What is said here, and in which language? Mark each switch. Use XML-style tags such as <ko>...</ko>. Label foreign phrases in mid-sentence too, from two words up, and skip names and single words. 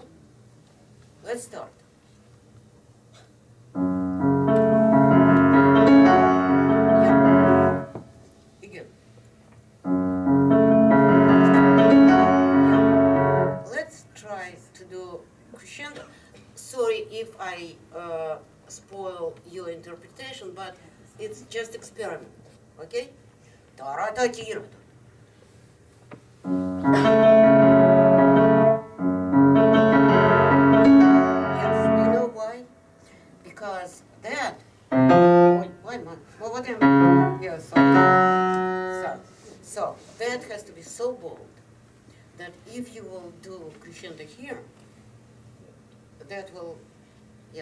<en>Let's start. Yeah. Begin. Yeah. Let's try to do crescendo. Sorry if I spoil your interpretation, but it's just experiment, okay? Та-ра-та-ти-ра. Yes, you know why? Because that. Why, man? Well, what am? Yeah, so that has to be so bold that if you will do crescendo here, that will, yeah.</en>